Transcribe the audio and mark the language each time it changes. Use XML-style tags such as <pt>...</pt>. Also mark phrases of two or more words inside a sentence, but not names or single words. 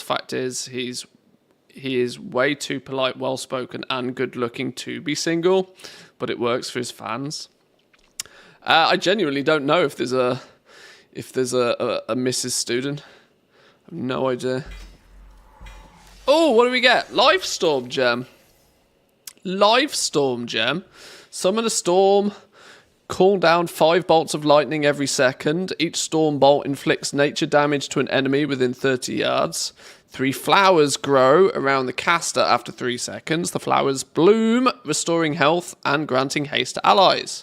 <en>Fact is, he is way too polite, well-spoken, and good-looking to be single, but it works for his fans. I genuinely don't know if there's a Mrs. Student. I have no idea. Oh, what do we get? Lifestorm gem. Lifestorm gem. Summon a storm. Call down 5 bolts of lightning every second. Each storm bolt inflicts nature damage to an enemy within 30 yards. 3 flowers grow around the caster after 3 seconds. The flowers bloom, restoring health and granting haste to allies.</en>